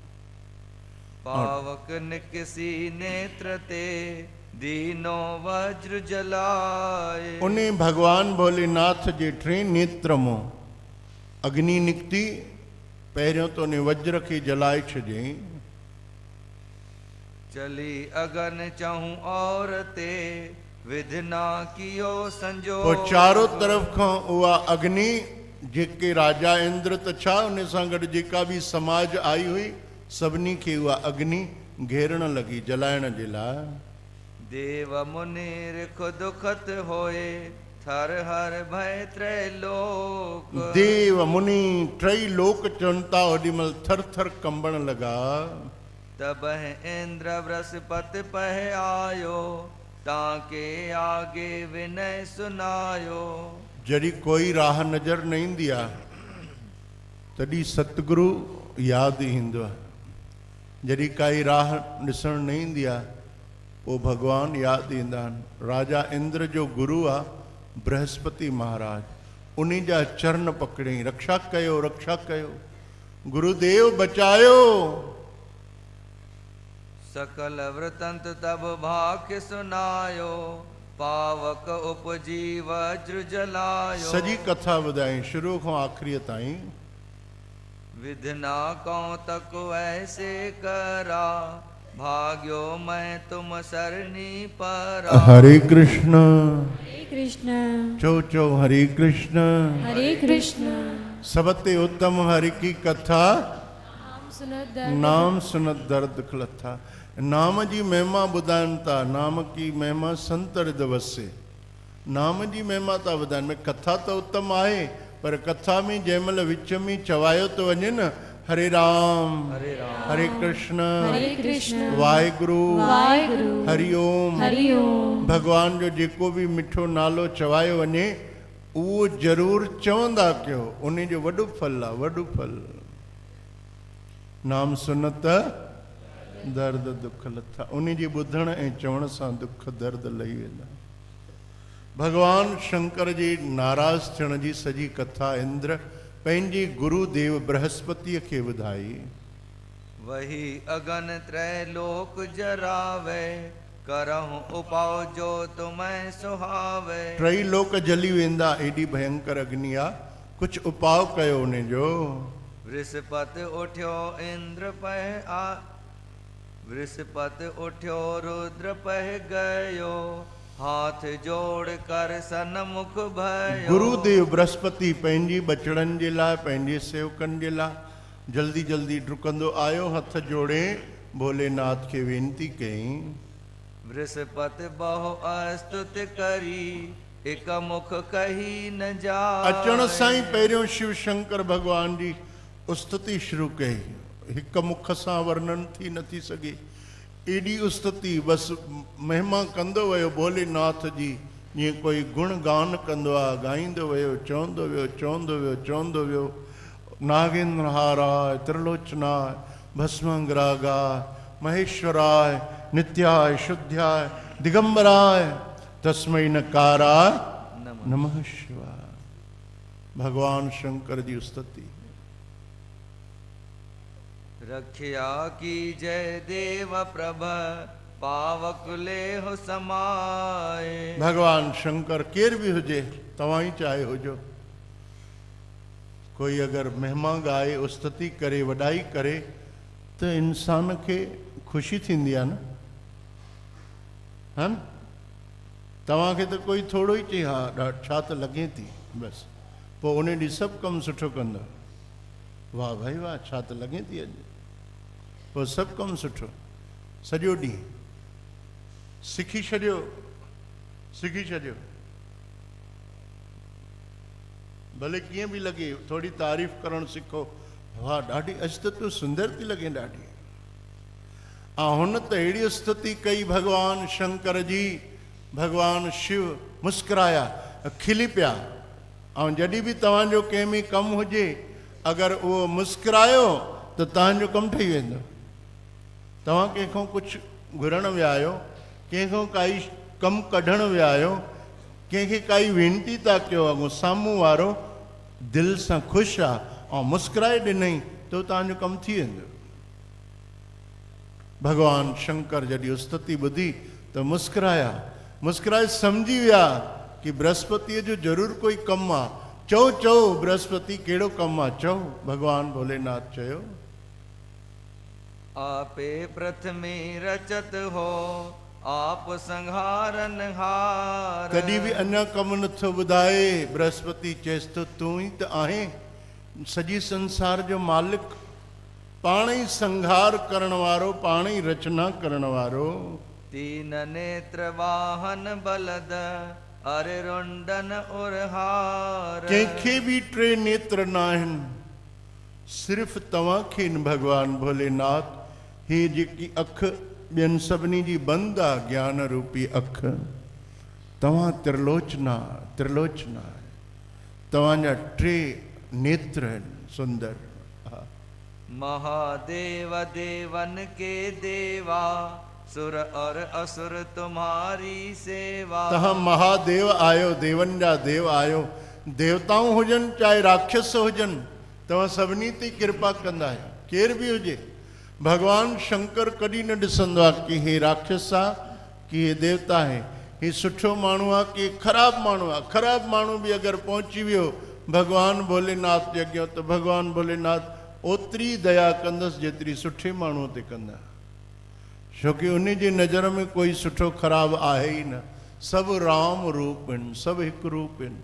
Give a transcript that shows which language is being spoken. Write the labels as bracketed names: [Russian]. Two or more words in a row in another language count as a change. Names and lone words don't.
[Hindi] पावक निकसी नेत्र ते, दीनो वज्र जलाए। [Sindhi] उन भगवान भोलेनाथ जे टे नेत्र मां अग्नि निकिती। पहिरियों त उन वज्र खे जलाए छॾियईं। [Hindi] चली अगन चहूं और ते, विधना कियो संजोग। [Sindhi] पोइ चारों तरफ़ खां उहा अग्नि, जेके राजा इंद्र त छा उन सां गॾु जेका बि समाज आई हुई सभिनी खे उहा अग्नि घेरण लॻी, जलाइण जे लाइ। [Hindi] देव मुनि खुद खत होए, थर हर भय त्रैलोक। [Sindhi] देव मुनि टई लोक चवनि था, ओॾी महिल थर थर कंबण लॻा। [Hindi] तबह इंद्र बृहस्पति पह आयो, ताके आगे विनय सुनायो। [Sindhi] जड़ी कोई राह नज़र न ईंदी आहे तॾहिं सतगुरु यादि ईंदो आहे। जॾहिं काई राह ॾिसण न ईंदी आहे पोइ भॻवानु यादि ईंदा आहिनि। राजा इंद्र जो गुरु आहे बृहस्पति महाराज, उन जा चरण पकड़ियईं, रक्षा कयो रक्षा कयो, गुरुदेव बचायो। [Hindi] सकल वृतंत तब भाग्य सुनायो, पावक उपजी वज्र जलायो। [Sindhi] सॼी कथा ॿुधाई शुरू खां आख़िरीअ ताईं। [Hindi] विधना कौं तक ऐसे करा, भाग्यो मैं तुम सरनी परा। हरे कृष्ण हरे कृष्ण चो चो हरे कृष्ण। हरे कृष्ण सबते उत्तम हरि की कथा, नाम सुनत दर्द नाम सुनत दर्द खलथा। [Sindhi] नाम जी महिमा ॿुधाइनि था, [Hindi] नाम की महिमा संत हृदय वसे। [Sindhi] नाम जी महिमा था ॿुधाइनि। कथा त उत्तम आहे, पर कथा में जंहिंमहिल विच में चवायो थो वञे न हरे राम हरे कृष्ण वाहेगुरु वाहेगुरु हरिओम हरिओम। भगवान जो जेको भी मिठो नालो चवायो वञे उहो ज़रूर चवंदा कयो, उन जो वॾो फल आहे, वॾो फल। [Hindi] नाम सुनत [Sindhi] दर्द दुख लथा, उन जी ॿुधण ऐं चवण सां दुख दर्द लही वेंदा। भगवान शंकर जी नाराज़ थियण जी सॼी कथा इंद्र पंहिंजे गुरुदेव बृहस्पतिअ खे ॿुधाई। [Hindi] वही अगन त्रैलोक जरावे, करहु उपाउ जो तुम्हें सुहावे। [Sindhi] टई लोक जली वेंदा, एॾी भयंकर अग्नि आहे, कुझु उपाउ कयो उन जो। [Hindi] बृहस्पति उठियो इंद्र पह आ, बृहस्पति उठियो रुद्र पह गयो, हाथ जोड़ कर सन्मुख भयो। [Sindhi] गुरुदेव बृहस्पति पंहिंजी बचड़नि जे लाइ, पंहिंजे सेवकनि जे लाइ जल्दी जल्दी डुकंदो आयो, हथ जोड़े भोलेनाथ खे वेनती कयईं। [Hindi] बृहस्पति बहु अस्तुति करी, एक मुख कही न जाए। [Sindhi] अचण सां ई पहिरियों शिव शंकर भगवान जी स्तुति शुरू कई। हिक मुख सां वर्णन थी नथी सघे, एॾी स्तुति बसि महिमा कंदो वियो भोलेनाथ जी, जीअं कोई गुण गान कंदो आहे, ॻाईंदो वियो, चवंदो वियो चवंदो वियो चवंदो वियो। [Sanskrit] नागेंद्रहाराय त्रिलोचनाय भस्मंगरागाय महेश्वराय नित्याय शुद्ध्याय दिगंबराय तस्मै नकाराय नमः शिवाय। [Sindhi] भगवान शंकर जी स्तुति। [Hindi] रखिया की जय देव प्रभ, पावक ले हो समाए। [Sindhi] भगवान शंकर केर भी हुजे, तव्हां ई चाहे हुजो, कोई अगर महिमा गाए, स्तुति करे, वॾाई करे त इंसान खे ख़ुशी थींदी आहे न। हा न, तव्हांखे त कोई थोरो ई चई हा छा त लॻे थी, बसि पोइ उन ॾींहुं सभु कमु सुठो कंदो। वाह भाई वाह, छा त लॻे थी अॼु, पोइ सभु कमु सुठो। सॼो ॾींहुं सिखी छॾियो, सिखी छॾियो, भले कीअं बि लॻे, थोरी तारीफ़ करणु सिखो। वाह ॾाढी अॼु त तूं सुंदर थी लॻे ॾाढी। हुन त अहिड़ी स्तुति कई भगवान शंकर जी, भगवान शिव मुस्कुराया, खिली पिया। ऐं जॾहिं बि तव्हांजो कंहिं में कमु हुजे, अगरि उहो मुस्कुरायो त तव्हांजो कमु ठही वेंदो। तव्हां कंहिंखां कुझु घुरण विया आहियो, कंहिंखां काई कमु कढणु विया आहियो, कंहिंखे काई वेनती था कयो, अॻो साम्हूं वारो दिलि सां ख़ुशि आहे ऐं मुस्कुराए ॾिनई त तव्हांजो कमु थी वेंदो। भगवान शंकर जॾहिं स्तुति ॿुधी त मुस्कुराया, मुस्कुराए सम्झी विया कि बृहस्पतिअ जो ज़रूरु कोई कमु आहे। चओ चओ बृहस्पति कहिड़ो कमु आहे, चओ। भगवान भोलेनाथ चयो, [Hindi] आपे प्रथमे रचत हो, आप संहारन हार। [Sindhi] तॾहिं बि अञा कमु नथो ॿुधाए। बृहस्पति चएसि थो तूं ई त आहे सॼी संसार जो मालिक, पाण ई संहार करण वारो, पाण ई रचना करण वारो। [Hindi] तीन नेत्र वाहन बलद, अरे रुंडन उरहार। [Sindhi] कंहिंखे बि टे नेत्र न आहिनि, सिर्फ़ु तव्हांखे भगवान भोलेनाथ ही जेकी अख ॿियनि सभिनी जी बंदि आहे ज्ञान रूपी अख, तव्हां त्रिलोचना त्रिलोचना तव्हांजा टे नेत्र आहिनि सुंदर। हा। [Hindi] महादेव देवन के देवा, सुर और असुर तुम्हारी सेवा। [Sindhi] तव्हां महादेव आहियो, देवनि जा देव आहियो, देवताऊं हुजनि चाहे राक्षस हुजनि, तव्हां सभिनी ते कृपा कंदा आहियो, केर बि हुजे। भगवान शंकर कॾहिं न ॾिसंदो आहे कि हे राक्षस आहे कि हे देवता आहे, हे सुठो माण्हू आहे कि ख़राबु माण्हू आहे। ख़राबु माण्हू बि अगरि पहुची वियो भगवान भोलेनाथ जे अॻियां, त भगवान भोलेनाथ ओतिरी दया कंदसि जेतिरी सुठे माण्हूअ ते कंदा, छोकी उन जी नज़र में कोई सुठो ख़राबु आहे ई न, सभु राम रूप आहिनि, सभु हिकु रूप आहिनि।